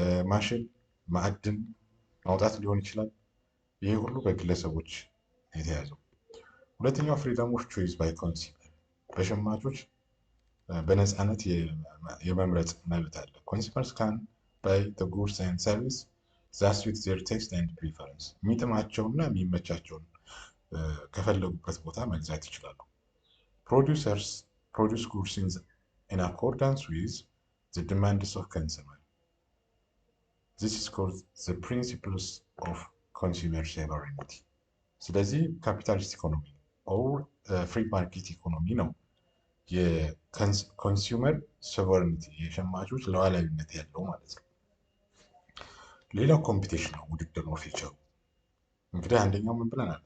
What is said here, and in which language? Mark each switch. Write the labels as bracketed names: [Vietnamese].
[Amharic] ማሽን፣ ማዕድን ማውጣት ሊሆን ይችላል። ይሄ ሁሉ በግለሰቦች የተያዘው። ሁለተኛው [English] ፍሪደም ኦፍ ቾይስ ባይ ኮንሱመር፣ [Amharic] በሸማቾች በነፃነት የመምረጥ መብት አለ። [English] ኮንሱመርስ ካን ባይ ዘ ጉድስ ኤንድ ሰርቪስ ዛት ሱት ዜር ቴስት ኤንድ ፕሪፈረንስ፣ [Amharic] የሚጥማቸውና የሚመቻቸውን ከፈለጉበት ቦታ መግዛት ይችላሉ። [English] ፕሮዲውሰርስ produce goods in accordance with the demands of consumer. This is called the principles of consumer sovereignty. [Amharic] ስለዚህ [English] ካፒታሊስት ኢኮኖሚ ኦር ፍሪ ማርኬት ኢኮኖሚ [Amharic] ነው የኮንሱመር ሶቨሬኒቲ የሸማቾች ሉዓላዊነት ያለው ማለት ነው። ሌላው ኮምፒቲሽን ነው፣ ውድድር ነው ፊቸሩ። እንግዲህ አንደኛው ምን ብለናል?